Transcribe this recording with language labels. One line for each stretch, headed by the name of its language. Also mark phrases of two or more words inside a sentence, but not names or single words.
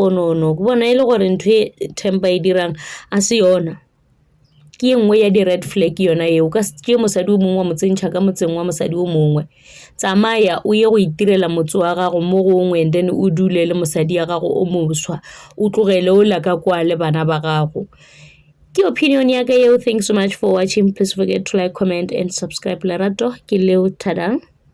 Northern Sotho: ke bona e le gore ntho e Tempa e dirang a se yona ke engwe ya di-
English: red flag
Northern Sotho: yona eo ka ke mosadi o mongwe wa motsentšha ka motseng wa mosadi o mongwe tsamaya o ye go itirela motse wa gago mo gongwe
English: and then
Northern Sotho: o dule le mosadi ya gago o moswa o tlogele o la ka kwa le bana ba gago ke opinion ya ka eo
English: thanks so much for watching please forget to like comment and subscribe
Northern Sotho: lerato ke leo tada